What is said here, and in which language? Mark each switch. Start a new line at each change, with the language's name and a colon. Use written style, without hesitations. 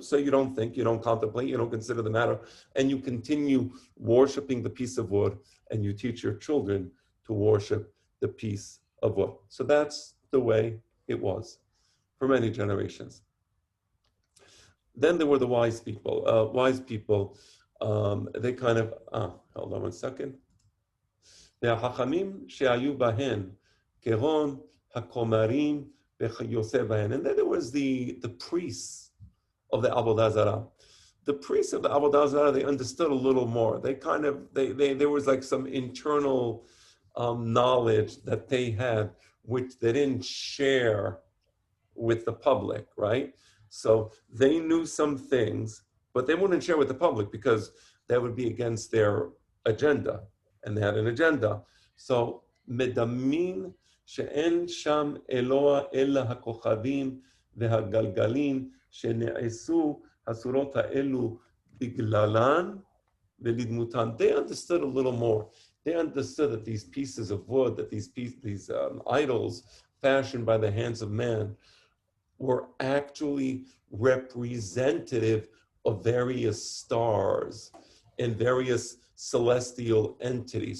English: So you don't think, you don't contemplate, you don't consider the matter, and you continue worshiping the piece of wood, and you teach your children to worship the piece of wood. So that's the way it was for many generations. Then there were the wise people. They kind of, hold on one second.
Hebrew: והחכמים שהיו בהן, כהון הכומרים וכיוצא בהן.
English: And then there was the priests of the Avodah Zarah. The priests of the Avodah Zarah, they understood a little more. They kind of, there was like some internal knowledge that they had, which they didn't share with the public, right? So they knew some things, but they wouldn't share with the public because that would be against their agenda, and they had an agenda.
Hebrew: So מדמים שאין שם אלוה אלא הכוכבים והגלגלים שנעשו הסורות האלו בגללן ולדמותן.
English: They understood a little more. They understood that these pieces of wood, that these idols fashioned by the hands of man, were actually representative of various stars and various celestial entities.